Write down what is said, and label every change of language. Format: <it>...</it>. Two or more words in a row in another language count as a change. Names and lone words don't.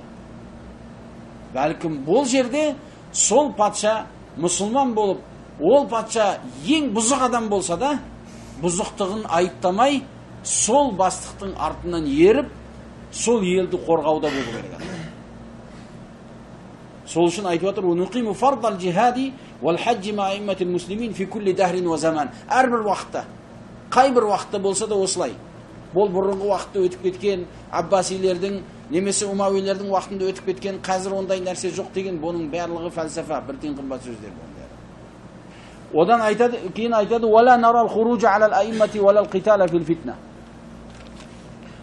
<kk>Бәлкім бұл жерде сол патша мұсылман болып, ол патша ең бұзық адам болса да, бұзықтығын айыптамай, сол бастықтың артынан еріп, сол елді қорғауда болу керек. Сол үшін айтып отыр:</kk> <ar>"نقيم فرض الجهاد والحج مع أئمة المسلمين في كل دهر وزمان."</ar> <kk>Әрбір уақытта, қай бір уақытта болса да осылай. Бұл бұрынғы уақытта өтіп кеткен Аббасилердің немесе Умавилердің уақытында өтіп кеткен, қазір ондай нәрсе жоқ деген, бұның барлығы фәлсафа, бір тиын қымбат сөздер болды. Одан кейін айтады:</kk> <ar>"ولا نرى الخروج على الأئمة ولا القتال في الفتنة."</ar>